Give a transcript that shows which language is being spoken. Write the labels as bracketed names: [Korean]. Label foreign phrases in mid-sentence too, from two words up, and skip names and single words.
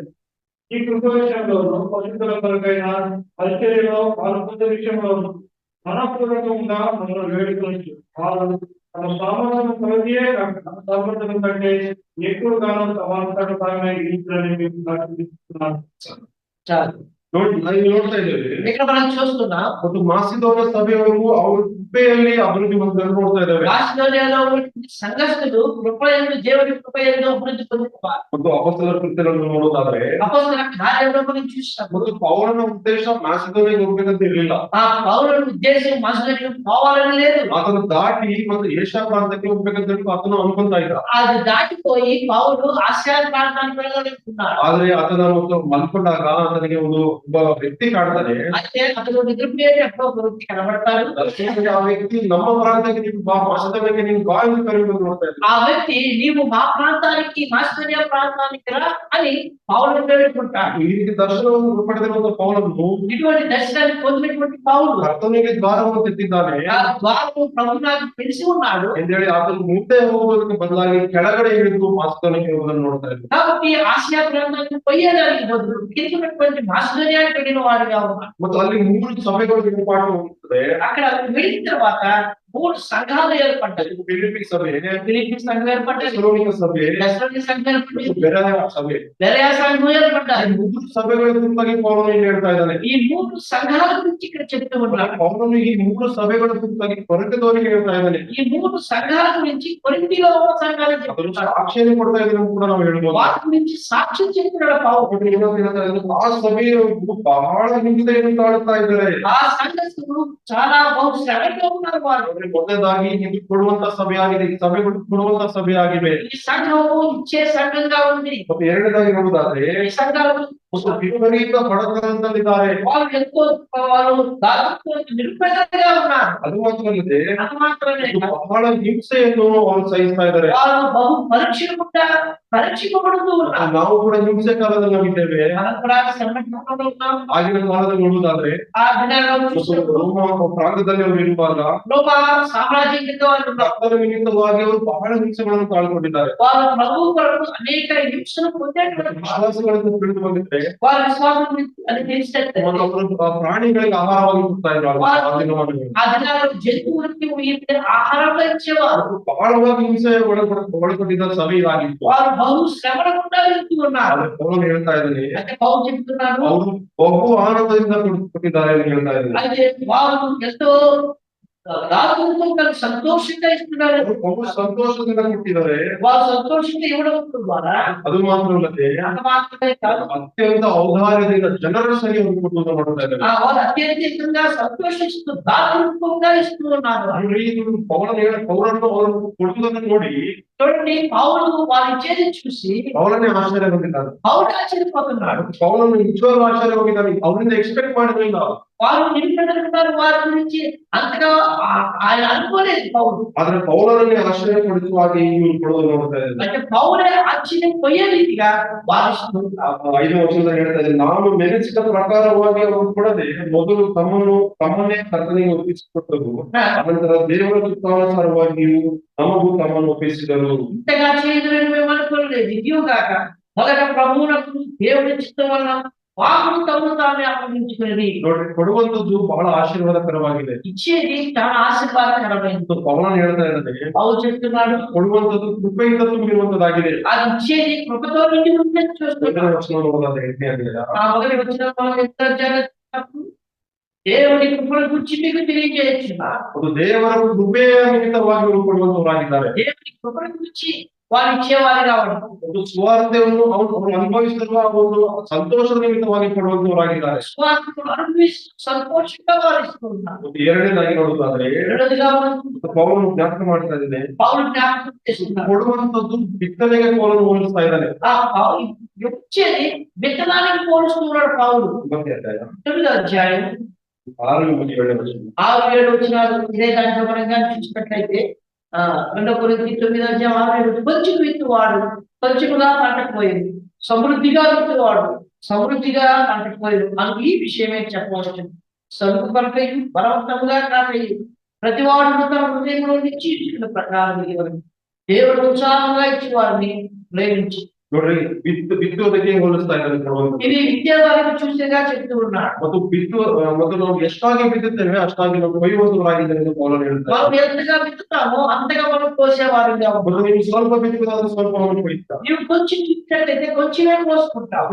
[Telugu] ఈ కృప విషయంలోనూ పరిశుద్ధుల కొరకైన పరిచర్యలో పాల్గొన్న విషయంలోనూ మనపూర్వకంగా మనం వేడుకొనొచ్చు. వారు తమ సామర్థ్యం కొలదియే కాక సామర్థ్యం కంటే ఎక్కువగానూ తమంతట తామే ఇచ్చారని మేము సాక్షిస్తున్నాను. చాలు, [Kannada] ನಾವು ನೋಡ್ತಾ ಇದ್ದೇವೆ, [Telugu] ఇక్కడ మనం చూస్తున్నాం [Kannada] ಮತ್ತು ಮಾಸಿದೋನ ಸಭೆಯವರು ಅವ್ರ ಕೃಪೆಯಲ್ಲಿ ಅಭಿವೃದ್ಧಿ ಹೊಂದಲು ನೋಡ್ತಾ ಇದ್ದೇವೆ. [Telugu] మాసిదోనియాలో ఉన్నటువంటి సంఘస్థులు కృపయందు దేవుడి కృపయందు అభివృద్ధి పొందుతున్నారు. [Kannada] ಮತ್ತು ಅಪೊಸ್ತಲರ ಕೃತ್ಯಗಳನ್ನು ನೋಡೋದಾದ್ರೆ [Telugu] అపొస్తలుల కార్యంలో మనం చూసినప్పుడు [Kannada] ಮತ್ತು ಪೌಲನ ಉದ್ದೇಶ ಮಾಸಿದೋನಿಗೆ ಹೋಗ್ಬೇಕಂತ ಇರಲಿಲ್ಲ. [Telugu] ఆ పౌలుని ఉద్దేశం మాసిదోనియాకు పోవాలని లేదు. [Kannada] ಅದನ್ನು ದಾಟಿ ಮತ್ತು ಏಷ್ಯಾ ಪ್ರಾಂತಕ್ಕೆ ಹೋಗ್ಬೇಕಂತ ಹೇಳಿ ಆತನು ಅನ್ಕೊಂತ ಇದ್ದ. [Telugu] అది దాటిపోయి పౌలు ఆసియా ప్రాంతానికి వెళ్ళాలనుకున్నాడు. [Kannada] ಆದ್ರೆ ಆತನ ಮತ್ತು ಮಲ್ಕೊಂಡಾಗ ಆತನಿಗೆ ಒಬ್ಬ ವ್ಯಕ್ತಿ ಕಾಡ್ತಾನೆ. [Telugu] అయితే అతను నిద్రపోయేది ఎప్పుడో ఒక వ్యక్తి కనబడతాడు. [Kannada] ಆ ವ್ಯಕ್ತಿ ನಮ್ಮ ಪ್ರಾಂತಕ್ಕೆ ನೀವು ಬಾ, ಮಾಸಿದೋನಿಗೆ ನೀವು ಬಾ ಎಂದು ಕರೆಯುವುದು ನೋಡ್ತಾ ಇದ್ದ. [Telugu] ఆ వ్యక్తి నీవు మా ప్రాంతానికి మాసిదోనియా ప్రాంతానికి రా అని పౌలుని వేడుకుంటాడు. [Kannada] ಈ ರೀತಿ ದರ್ಶನವನ್ನು ಪಡೆದಿರುವಂತ ಪೌಲನು [Telugu] ఇటువంటి దర్శనాన్ని పొందినటువంటి పౌలు [Kannada] ಕರ್ತನಿಗೆ ದ್ವಾರವನ್ನು ತೆತ್ತಿದ್ದಾನೆ [Telugu] ఆ ద్వారము ప్రభు నాకు తెలిసి ఉన్నాడు. [Kannada] ಎಂದೇಳಿ ಆತನು ಮುಂದೆ ಹೋಗುವುದಕ್ಕೆ ಬದಲಾಗಿ ಕೆಳಗಡೆ ಇಳಿದು ಮಾಸಿದೋನಿಗೆ ಹೋಗುವುದನ್ನು ನೋಡ್ತಾ ಇದ್ದ. [Telugu] కాబట్టి ఆసియా ప్రాంతానికి పోయేదానికి బదులు కిందటువంటి మాసిదోనియాకి వెళ్ళిన వాడుగా ఉన్నాడు. [Kannada] ಮತ್ತು ಅಲ್ಲಿ 3 ಸಭೆಗಳು ನಿರ್ಮಾಣವಾಗುತ್ತದೆ. [Telugu] అక్కడ వెళ్ళిన తర్వాత 3 సంఘాలు ఏర్పడ్డాయి. [Kannada] ಫಿಲಿಪ್ಪಿ ಸಭೆ, [Telugu] ఫిలిప్పీ సంఘం ఏర్పడ్డాయి, [Kannada] ಥೆಸಲೋನಿಕ ಸಭೆ, [Telugu] తెస్సలోనిక సంఘం ఏర్పడింది, [Kannada] ಬೆರೆಯ ಸಭೆ. [Telugu] బెరయా సంఘం [Kannada] ಈ [Telugu] ఏర్పడ్డాయి. [Kannada] 3 సభೆಗಳ ಕುರಿತಾಗಿ ಪೌಲನು ಏನು ಹೇಳ್ತಾ ಇದ್ದಾನೆ? [Telugu] ఈ 3 సంఘాల గురించి ఇక్కడ చెప్తూ ఉన్నాడు. [Kannada] ಪೌಲನು ಈ 3 ಸಭೆಗಳ ಕುರಿತಾಗಿ ಕೊರಿಂಥದವರಿಗೆ ಹೇಳ್ತಾ ಇದ್ದಾನೆ. [Telugu] ఈ 3 సంఘాల గురించి కొరింథీలో ఉన్న సంఘాలను [Kannada] ಅದನ್ನು [Telugu] చెప్తున్నాడు. [Kannada] ಸಾಕ್ಷಿಯನ್ನು ಕೊಡ್ತಾ ಇದ್ದಾನೆ ಕೂಡ ನಾವು ಹೇಳ್ಬೋದು. [Telugu] వాటి గురించి సాక్ష్యం చెప్తున్నాడు పౌలు. [Kannada] ನೋಡಿ, ಇನ್ನೊಂದು ಹೇಳ್ತಾ ಇದ್ದಾನೆ, ಆ ಸಭೆಯು ಬಹಳ ಹಿಂಸೆಯನ್ನು ತಾಳುತ್ತಾ ಇದ್ದಾರೆ. [Telugu] ఆ సంఘస్థులు చాలా బహు శ్రమలో ఉన్నారు. వారు [Kannada] ಅಂದ್ರೆ ಮೊದಲದಾಗಿ ಇದು ಕೊಡುವಂತ ಸಭೆ ಆಗಿದೆ, ಈ ಸಭೆಗಳು ಕೊಡುವಂತ ಸಭೆ ಆಗಿವೆ. [Telugu] ఈ సంఘము ఇచ్చే సంఘంగా ఉంది. [Kannada] ಮತ್ತೆ ಎರಡನೇದಾಗಿ ನೋಡುವುದಾದ್ರೆ [Telugu] ఈ సంఘాలు [Kannada] ಮತ್ತು ವಿಪರೀತ ಬಡತನದಲ್ಲಿದ್ದಾರೆ. [Telugu] వాళ్ళు ఎంతో వాళ్ళు దాదాపు నిరుపేదలుగా ఉన్నారు. [Kannada] ಅದು ಮಾತ್ರವಲ್ಲದೆ [Telugu] అది మాత్రమే కాదు, [Kannada] ಬಹಳ ಹಿಂಸೆಯನ್ನು ಅವರು ಸಹಿಸ್ತಾ ಇದ್ದಾರೆ. [Telugu] వాళ్ళు బహు పరీక్షింపబడుతూ ఉన్నారు. [Kannada] ನಾವು ಕೂಡ ಹಿಂಸೆ ಕಾಲದಲ್ಲಿ ನಾವಿದ್ದೇವೆ. [Telugu] మనం కూడా శ్రమ కాలంలో ఉన్నాం. [Kannada] ಆಗಿನ ಕಾಲದಲ್ಲಿ ನೋಡುವುದಾದ್ರೆ [Telugu] ఆ దినాల్లో [Kannada] ಮತ್ತು [Telugu] చూసినప్పుడు [Kannada] ರೋಮ ಪ್ರಾಂತದಲ್ಲಿ ಅವರು ಇರುವಾಗ [Telugu] రోమా సామ్రాజ్యం కింద వాళ్ళు ఉన్నారు. [Kannada] ಕರ್ತನ ನಿಮಿತ್ತವಾಗಿ ಅವರು ಬಹಳ ಹಿಂಸೆಗಳನ್ನು ತಾಳ್ಕೊಂಡಿದ್ದಾರೆ. [Telugu] వాళ్ళు ప్రభు కొరకు అనేక హింసలు పొందేటువంటి [Kannada] ವಿಶ್ವಾಸಗಳನ್ನು ತಿಳಿದು ಬಂದಿದ್ರೆ [Telugu] వాళ్ళ విశ్వాసం అని తెలిసినట్టు [Kannada] ಮತ್ತು ಅವರು ಪ್ರಾಣಿಗಳಿಗೆ ಆಹಾರವಾಗಿ ಕೊಡ್ತಾ ಇದ್ರು ಆ ದಿನಮಾನಗಳಲ್ಲಿ. [Telugu] ఆ దినాల్లో జంతువులకి వీరికి ఆహారంగా ఇచ్చేవారు. [Kannada] ಬಹಳವಾಗಿ ಹಿಂಸೆ ಒಳಪಟ್ಟಿದ್ದ ಸಭೆ ಇದಾಗಿತ್ತು. [Telugu] వారు బహు శ్రమల గుండా వెళ్తూ ఉన్నారు. [Kannada] ಆದ್ರೆ ಪೌಲನು ಹೇಳ್ತಾ ಇದ್ದಾನೆ [Telugu] అంటే పౌలు చెప్తున్నాడు, [Kannada] ಅವರು ಬಹು ಆನಂದದಿಂದ ಕೊಟ್ಟಿದ್ದಾರೆ ಅಂತ ಹೇಳ್ತಾ ಇದ್ದಾನೆ. [Telugu] అయితే వారు ఎంతో రాత్రులతో సంతోషంగా ఇస్తున్నారు. [Kannada] ಅವರು ಬಹು ಸಂತೋಷದಿಂದ ಕೊಟ್ಟಿದ್ದಾರೆ. [Telugu] వారు సంతోషంగా ఇవ్వడం ద్వారా [Kannada] ಅದು ಮಾತ್ರವಲ್ಲದೆ [Telugu] అంత మాత్రమే కాదు, [Kannada] ಅತ್ಯಂತ ಔದಾರ್ಯದಿಂದ ಜನರ ಸರಿ ಅವರು ಕೊಡುವುದನ್ನು ಮಾಡ್ತಾ ಇದ್ದಾರೆ. [Telugu] వారు అత్యధికంగా సంతోషిస్తూ దాతృత్వంగా ఇస్తూ ఉన్నారు. [Kannada] ನೋಡಿ, ಇದು ಪೌಲನ್ನು ಅವರು ಕೊಡುವುದನ್ನು ನೋಡಿ [Telugu] చూడండి, పౌలు వారు ఇచ్చేది చూసి [Kannada] ಪೌಲನೇ ಆಶ್ಚರ್ಯ ಹೊಂದಿದ್ದಾರೆ. [Telugu] పౌలు ఆశ్చర్యపోతున్నాడు. [Kannada] ಪೌಲನು ನಿಜವಾಗ್ಲೂ ಆಶ್ಚರ್ಯ ಹೋಗಿದ್ದಾನೆ. ಅವರಿಂದ ಎಕ್ಸ್ಪೆಕ್ಟ್ ಮಾಡಿರಲಿಲ್ಲ. [Telugu] వారు నిరుపేదలున్నారు, వారి గురించి అంతగా ఆయన అనుకోలేదు పౌలు. [Kannada] ಆದ್ರೆ ಪೌಲನನ್ನೇ ಆಶ್ಚರ್ಯಪಡಿಸುವಾಗಿ ಇವರು ಕೊಡೋದು ನೋಡ್ತಾ ಇದ್ದಾರೆ. [Telugu] అంటే పౌలే ఆశ్చర్యపోయే రీతిగా వారిస్తున్నారు. [Kannada] 5ನೇ ವಚನದಲ್ಲಿ ಹೇಳ್ತಾ ಇದ್ದಾರೆ, ನಾನು ಮೆರೆಸಿದ ಪ್ರಕಾರವಾಗಿ ಅವರು ಕೊಡದೆ ಮೊದಲು ತಮ್ಮನ್ನೇ ಕರ್ತನಿಗೆ ಒಪ್ಪಿಸಿಕೊಟ್ಟರು. ಅನಂತರ ದೇವರ ಚಿತ್ತಾನುಸಾರವಾಗಿಯೂ ನಮಗೂ ತಮ್ಮನ್ನು ಒಪ್ಪಿಸಿದರು. [Telugu] ఇంతగా చేయదని మేము అనుకోలేదు. ఇదిగాక మొదట ప్రభువునకు దేవుని చిత్తం వలన వాకును తమను తామే అప్పగించుకునేది. [Kannada] ನೋಡಿ, ಕೊಡುವಂತದ್ದು ಬಹಳ ಆಶೀರ್ವಾದಕರವಾಗಿದೆ. [Telugu] ఇచ్చేది చాలా ఆశీర్వాదకరమైనది. [Kannada] ಮತ್ತು ಪೌಲನು ಹೇಳ್ತಾ ಇದ್ದಾರೆ, [Telugu] పౌలు చెప్తున్నాడు, [Kannada] ಕೊಡುವಂತದ್ದು ಕೃಪೆಯಿಂದ ತುಂಬಿರುವಂತದ್ದಾಗಿದೆ. [Telugu] అది ఇచ్చేది కృపతో నిండి ఉందని చూస్తున్నాడు. [Kannada] 1ನೇ ವಚನ ನೋಡೋದಾದ್ರೆ 8ನೇ ಅಧ್ಯಾಯ. [Telugu] ఆ మొదటి వచ్చిన దేవుని కృపను గురించి మీకు తెలియజేస్తున్నారు. [Kannada] ಅದು ದೇವರ ಕೃಪೆಯ ನಿಮಿತ್ತವಾಗಿ ಅವರು ಕೊಡುವಂತವರಾಗಿದ್ದಾರೆ. [Telugu] దేవుని కృపను గురించి వారు ఇచ్చేవారు కావడం, [Kannada] ಒಂದು ಸ್ವಾರ್ಥವನ್ನು ಅವರು ಅನುಭವಿಸಿರುವ ಒಂದು ಸಂತೋಷದ ನಿಮಿತ್ತವಾಗಿ ಕೊಡುವಂತವರಾಗಿದ್ದಾರೆ. [Telugu] స్వార్థను అనుభవిస్తూ సంతోషంగా వారు ఇస్తూ ఉన్నారు. [Kannada] ಮತ್ತು ಎರಡನೇದಾಗಿ ನೋಡುವುದಾದ್ರೆ [Telugu] రెండోదిగా మనం [Kannada] ಪೌಲನು ಜ್ಞಾಪಕ ಮಾಡ್ತಾ ಇದ್ದೇನೆ, [Telugu] పౌలు జ్ఞాపకం చేస్తున్నారు. [Kannada] ಕೊಡುವಂತದ್ದು ಬಿತ್ತನೆಗೆ ಪೌಲನು ಹೋಲಿಸ್ತಾ ಇದ್ದಾನೆ. [Telugu] ఇచ్చేది విత్తనానికి పోలుస్తున్నాడు పౌలు. [Kannada] 9ನೇ ಅಧ್ಯಾಯ [Telugu] 9వ అధ్యాయం [Kannada] 6 ಮತ್ತು 7ನೇ ವಚನ. [Telugu] 6-7 వచనాలు. ఇదే దాంట్లో మనం కానీ చూసినట్లయితే 2 కొరింథీ 9వ అధ్యాయం 6-7, కొంచెం విత్తువాడు కొంచెముగా పంటకు పోయింది, సమృద్ధిగా విత్తువాడు సమృద్ధిగా పంటకు పోయింది అని ఈ విషయమే చెప్పవచ్చు. సరుకు పలకయు బలవంతముగా కాకయు ప్రతివాడు తన హృదయంలో నుంచి ఇచ్చిన ప్రకారం ఇవ్వరు. దేవుడు ఉత్సాహంగా ఇచ్చి వారిని ప్రేమించి. [Kannada] ನೋಡ್ರಿ, ಬಿತ್ತುವುದಕ್ಕೆ ಹೋಲಿಸ್ತಾ ಇದ್ದಾನೆ ಕೊಡುವಂತದ್ದು. [Telugu] ఇది విద్యావారికి చూసేగా చెప్తూ ఉన్నాడు. [Kannada] ಮತ್ತು ನಾವು ಎಷ್ಟಾಗಿ ಬಿತ್ತುತ್ತೇವೆ ಅಷ್ಟಾಗಿ ನಾವು ಕೊಯ್ಯುವಂತವರಾಗಿದ್ದೇವೆ ಎಂದು ಪೌಲನು ಹೇಳ್ತಾರೆ. [Telugu] మనం ఎంతగా విత్తుతామో అంతగా మనం కోసేవారుగా ఉంటాం. [Kannada] ಮತ್ತು ನೀವು ಸ್ವಲ್ಪ ಬಿತ್ತುವುದಾದ್ರೆ ಸ್ವಲ್ಪವನ್ನು ಕೊಯ್ಯುತ್ತಾ. [Telugu] నీవు కొంచెం విత్తట్లయితే కొంచెమే కోసుకుంటావు.